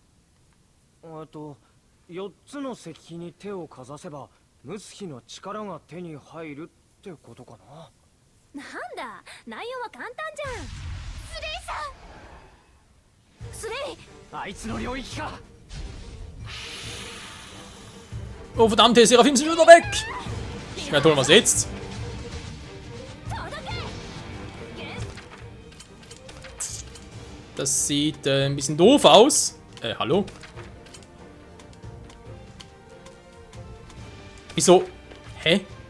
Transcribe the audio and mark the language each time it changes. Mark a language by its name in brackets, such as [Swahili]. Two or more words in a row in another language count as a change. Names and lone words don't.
[Japanese] 4 つの石碑に手をかざせばムスキの力が手に入るってことかな。なんだ、内容は簡単じゃん。スレイさん、スレイ、あいつの領域か。 [German] Oh verdammt, der Seraphim sind wieder weg! Ja toll, was jetzt? Das sieht ein bisschen doof aus. Hallo? Wieso? Hä?